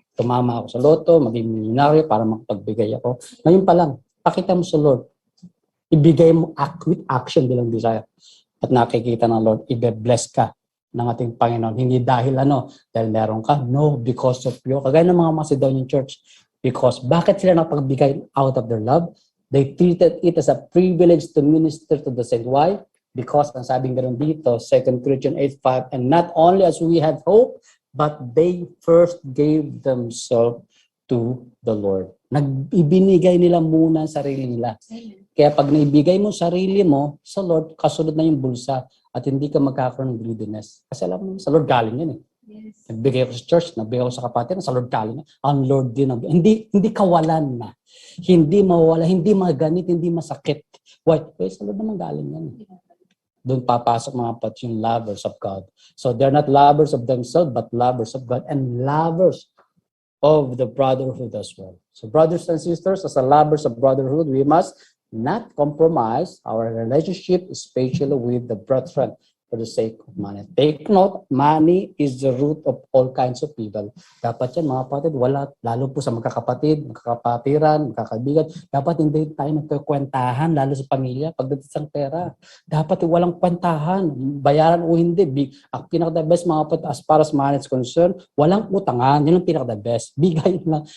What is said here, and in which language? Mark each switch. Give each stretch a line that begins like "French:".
Filipino: Tumama ako sa loto, maging milyonaryo para makapagbigay ako. Ngayon pa lang, pakita mo sa Lord. Ibigay mo
English: with action
Filipino: bilang desire. At nakikita ng Lord, i-bless ka ng ating Panginoon. Hindi dahil dahil meron ka.
English: No, because of you.
Filipino: Kagaya ng mga Macedonian church.
English: Because
Filipino: bakit sila nakapagbigay
English: out of their love? They treated it as a privilege to minister to the saint. Why? Because,
Filipino: ang sabing ganoon dito,
English: 2 Corinthians 8:5, and not only as we had hope, but they first gave themselves to the Lord.
Filipino: Ibinigay nila muna ang sarili nila. Kaya pag naibigay mo sarili mo sa Lord, kasunod na yung bulsa at hindi ka magkakaroon ng greediness. Kasi alam mo, sa Lord galing yan eh.
English: Yes.
Filipino: Nagbigay ako sa church, nagbigay ako sa kapatid, sa Lord galing yan. Ang Lord din. Hindi kawalan na. Hindi mawala, hindi maganit, hindi masakit.
English: Why?
Filipino: Sa Lord naman galing yan. Doon papasok mga pat yung
English: lovers of God. So they're not lovers of themselves, but lovers of God and lovers of the brotherhood as well. So brothers and sisters, as a lovers of brotherhood, we must not compromise our relationship, especially with the brethren, for the sake of money. Take note, money is the root of all kinds of evil.
Filipino: Dapat yan, mga kapatid, wala, lalo po sa magkakapatid, magkakapatiran, magkakaibigan, dapat hindi tayo nagkakwentahan, lalo sa pamilya, pagdating sa pera. Dapat walang kwentahan, bayaran o hindi. Ang pinaka-the best, mga kapatid,
English: as far as money is concerned,
Filipino: walang utangan, yun ang pinaka-the best. Bigay lang.